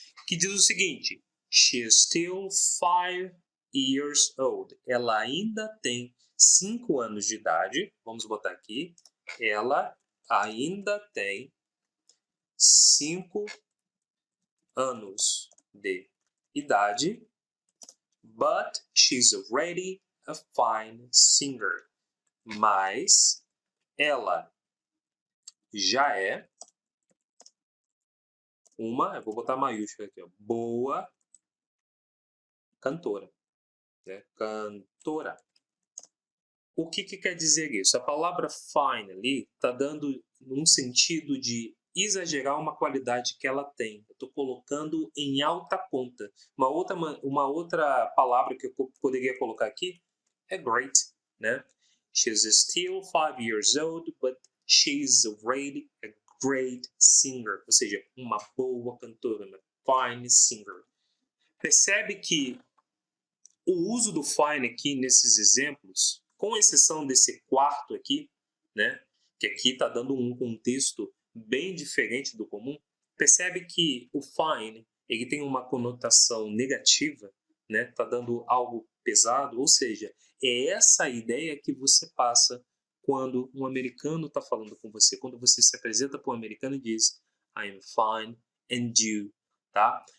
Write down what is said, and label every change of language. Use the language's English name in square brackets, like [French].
[Portuguese] Que diz o seguinte: [English] She is still 5 years old. [Portuguese] Ela ainda tem 5 anos de idade. Vamos botar aqui. Ela ainda tem 5 anos de idade. [English] But she's already a fine singer. [Portuguese] Mas ela já é eu vou botar maiúscula aqui, ó, boa cantora, né? Cantora. O que quer dizer isso? A palavra fine ali está dando um sentido de exagerar uma qualidade que ela tem. Eu estou colocando em alta conta. Uma outra palavra que eu poderia colocar aqui é great, né? [English] She's still 5 years old, but she's already a great singer. [Portuguese] Ou seja, uma boa cantora, uma fine singer. Percebe que o uso do fine aqui nesses exemplos, com exceção desse quarto aqui, né, que aqui está dando um contexto bem diferente do comum, percebe que o fine ele tem uma conotação negativa, né, está dando algo pesado, ou seja, é essa a ideia que você passa quando um americano está falando com você, quando você se apresenta para um americano e diz [English] I am fine and you, [Portuguese] tá?